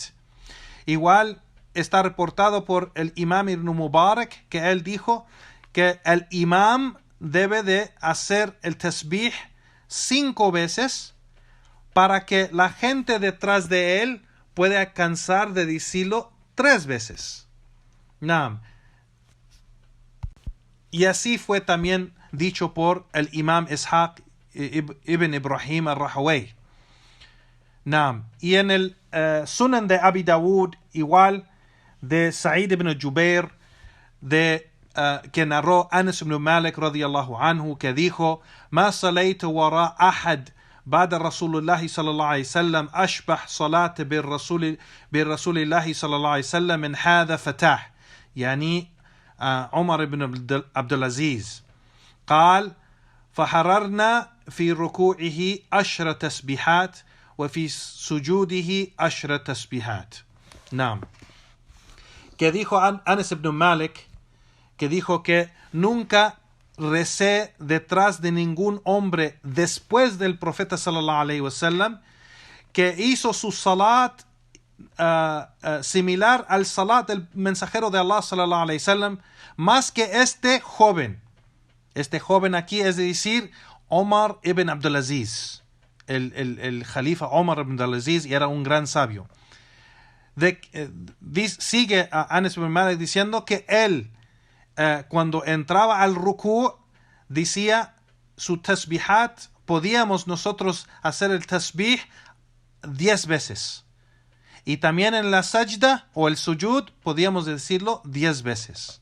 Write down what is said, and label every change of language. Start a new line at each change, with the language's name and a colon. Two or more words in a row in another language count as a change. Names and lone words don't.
Spanish: Igual está reportado por el imam Ibn Mubarak que él dijo que el imam debe de hacer el tasbih 5 veces para que la gente detrás de él pueda alcanzar de decirlo 3 veces. Naam. Y así fue también dicho por el imam Ishaq ibn Ibrahim al-Rahaway. Naam. Y en el Sunan de Abi Dawud, igual, de Sa'id ibn Jubair, que narró Anas ibn Malik
Arabic: رضي الله عنه,
Spanish: que dijo:
Arabic: ما صليت وراء أحد بعد رسول الله صلى الله عليه وسلم أشبه صلاة بالرسول الله صلى الله عليه وسلم من هذا فتاح، يعني عمر بن عبد العزيز. قال: فحررنا في ركوعه 10 تسبيحات وفي سجوده 10 تسبيحات. نعم.
Spanish: Que dijo Anas ibn Malik, que dijo que nunca recé detrás de ningún hombre después del profeta
Arabic: صلى الله عليه وسلم
Spanish: que hizo su salat similar al salat del mensajero de Allah
Arabic: صلى الله عليه وسلم,
Spanish: más que este joven. Este joven aquí es decir Omar ibn Abdulaziz, el califa Omar ibn Abdulaziz, y era un gran sabio. Sigue a Anas ibn Malik diciendo que él cuando entraba al rukú decía su tasbihat, podíamos nosotros hacer el tasbih 10 veces, y también en la sajda o el sujud podíamos decirlo 10 veces.